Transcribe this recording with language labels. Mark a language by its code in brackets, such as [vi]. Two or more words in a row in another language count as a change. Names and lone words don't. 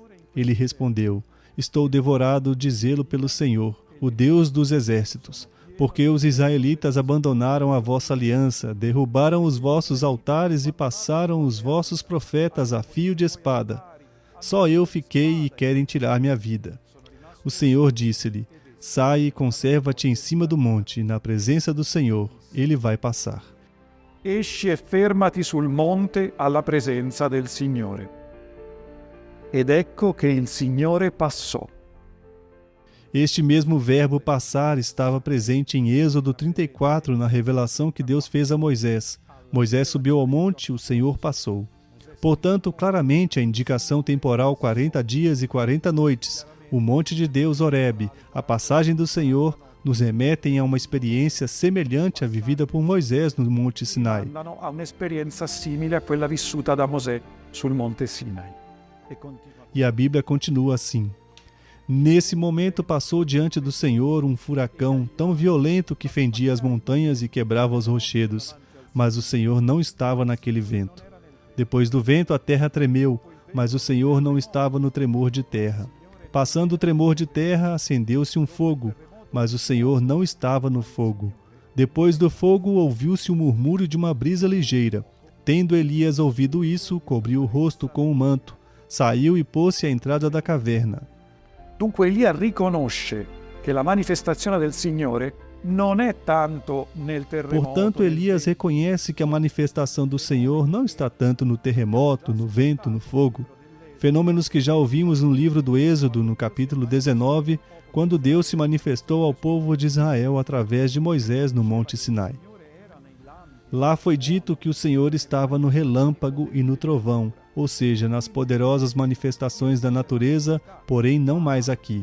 [pt] Ele respondeu, estou devorado de zelo pelo Senhor, o Deus dos exércitos, porque os israelitas abandonaram a vossa aliança, derrubaram os vossos altares e passaram os vossos profetas a fio de espada. Só eu fiquei e querem tirar minha vida. O Senhor disse-lhe, sai e conserva-te em cima do monte, na presença do Senhor, ele vai passar. [it] Esci e fermati sul monte alla presenza del Signore. Ed ecco che il Signore passò. [pt] Este mesmo verbo passar estava presente em Êxodo 34, na revelação que Deus fez a Moisés. Moisés subiu ao monte, o Senhor passou. Portanto, claramente a indicação temporal 40 dias e 40 noites, o monte de Deus Horebe, a passagem do Senhor, nos remetem a uma experiência semelhante à vivida por Moisés no monte Sinai. [it] Andano a un'esperienza simile a quella vissuta da Mosè sul monte Sinai. [pt] E a Bíblia continua assim. Nesse momento passou diante do Senhor um furacão tão violento que fendia as montanhas e quebrava os rochedos, mas o Senhor não estava naquele vento. Depois do vento a terra tremeu, mas o Senhor não estava no tremor de terra. Passando o tremor de terra, acendeu-se um fogo, mas o Senhor não estava no fogo. Depois do fogo ouviu-se o murmúrio de uma brisa ligeira. Tendo Elias ouvido isso, cobriu o rosto com um manto, saiu e pôs-se à entrada da caverna. [it] Dunque Elia riconosce che la manifestazione del Signore non è tanto nel terremoto. [pt] Portanto, Elias reconhece que a manifestação do Senhor não está tanto no terremoto, no vento, no fogo. Fenômenos que já ouvimos no livro do Êxodo, no capítulo 19, quando Deus se manifestou ao povo de Israel através de Moisés no Monte Sinai. Lá foi dito que o Senhor estava no relâmpago e no trovão, ou seja, nas poderosas manifestações da natureza, porém não mais aqui.